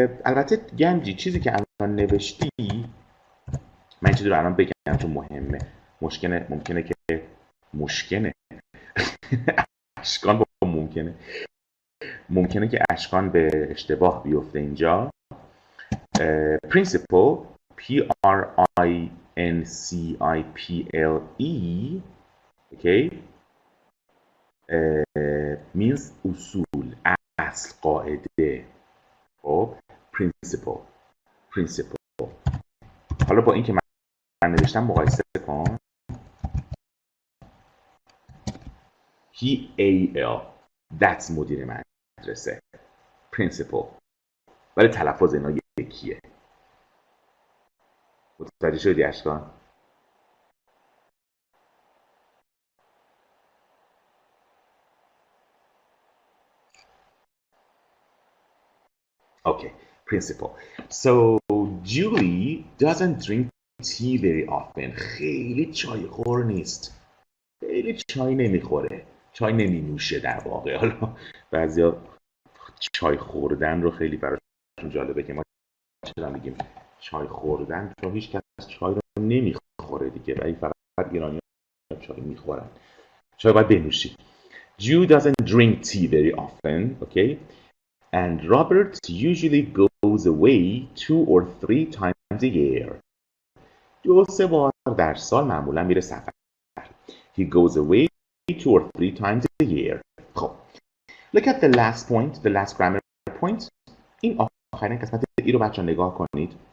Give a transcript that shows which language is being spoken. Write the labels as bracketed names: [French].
[Persian] البته گنجی چیزی که الان نوشتی من چیزی رو الان بگم چون مهمه. ممکنه که اشکان با ممکنه که اشکان به اشتباه بیفته اینجا. [English] Principal Principle okay means [Persian] اصول اصل قاعده. خب [English] principal [Persian] حالا با این که من نوشتم مقایسه کن. [English] PAL that's [Persian] مدیر مدرسه، principal، ولی تلفظ اینا یکیه. متوجه شدی اشکان؟ Okay, principal. [English] So Julie doesn't drink tea very often. [Persian] خیلی چای خور نیست. خیلی چای نمیخوره. چای نمی نوشه در واقع. حالا بعضیا چای خوردن رو خیلی براشون جالبه که ما چرا میگیم چای خوردن، چون هیچ کس چای رو نمیخوره دیگه، ولی فقط ایرانی ها چای میخورن. چای باید بنوشی. [English] Jude doesn't drink tea very often, okay? And Robert usually goes away 2 or 3 times a year. [Persian] 2-3 بار در سال معمولا میره سفر. [English] He goes away 2 or 3 times a year. [Persian] خب. [English] Look at the last point, the last grammar point. [Persian] این آخرین قسمت ای رو بچه نگاه کنید.